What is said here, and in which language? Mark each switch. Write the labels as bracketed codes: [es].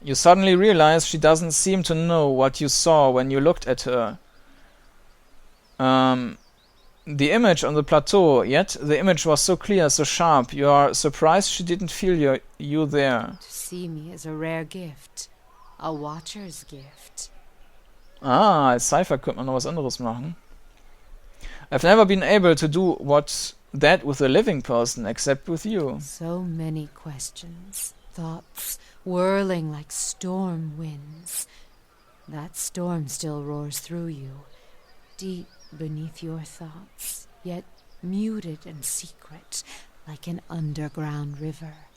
[en] You suddenly realize she doesn't seem to know what you saw when you looked at her. The image on the plateau, yet the image was so clear, so sharp, you are surprised she didn't feel you there. To see me is a rare gift. A watcher's gift. [de] Ah, als Cypher könnte man noch was anderes machen. [en] I've never been able to do that with a living person, except with you. So many questions. Thoughts whirling like storm winds. That storm still roars through you, deep beneath your thoughts, yet muted and secret, like an underground river.